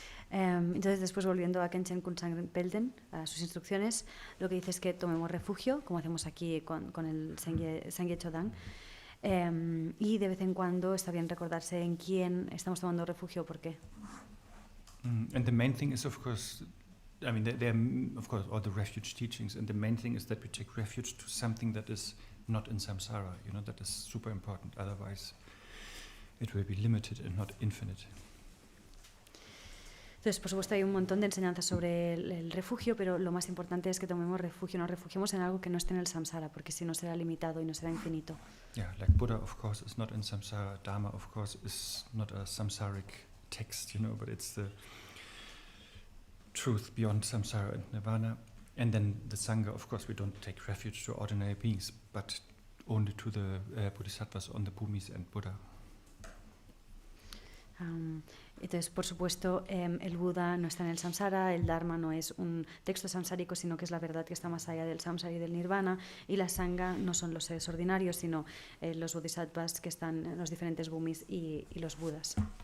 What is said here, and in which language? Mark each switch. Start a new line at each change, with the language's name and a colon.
Spanish: Entonces después, volviendo a Khenchen Kunsang Palden, a sus instrucciones, lo que dice es que tomemos refugio, como hacemos aquí con el Sangye Chödang, y de vez en cuando está bien recordarse en quién estamos tomando refugio o por qué.
English: And the main thing is, of course, there are, of course, all the refuge teachings, and the main thing is that we take refuge to something that is not in samsara, that is super important, otherwise it will be limited and not infinite.
Spanish: Entonces, por supuesto, hay un montón de enseñanzas sobre el refugio, pero lo más importante es que tomemos refugio, nos refugiemos en algo que no esté en el samsara, porque si no será limitado y no será infinito.
English: Yeah, like Buddha, of course, is not in samsara. Dharma, of course, is not a samsaric text, but it's the truth beyond samsara and nirvana. And then the Sangha, of course, we don't take refuge to ordinary beings, but only to the bodhisattvas on the bhumis and Buddha.
Spanish: Entonces, por supuesto, el Buda no está en el samsara, el Dharma no es un texto samsárico, sino que es la verdad que está más allá del samsara y del nirvana, y la sangha no son los seres ordinarios, sino los bodhisattvas que están en los diferentes bhumis y los budas.